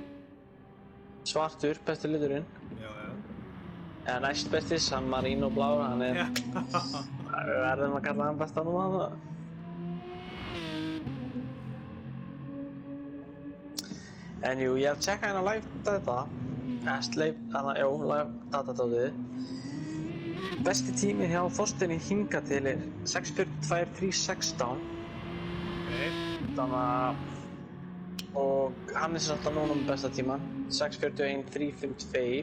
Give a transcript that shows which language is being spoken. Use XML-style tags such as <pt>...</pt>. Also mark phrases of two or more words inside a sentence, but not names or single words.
<is>Svartur, besti liturinn. Já. Eða næst besti, San Marino blár, hann er... Við verðum að kalla hann besta núna, það. En jú, ég hef tjekkað hérna</is> <en>live data.</en> <is>Live datatótið. Besti tími hjá Þorsteini hingað til er 6:42.316. Þannig að... Og Hannes er alltaf núna með besta tíman, 6:41.352.</is>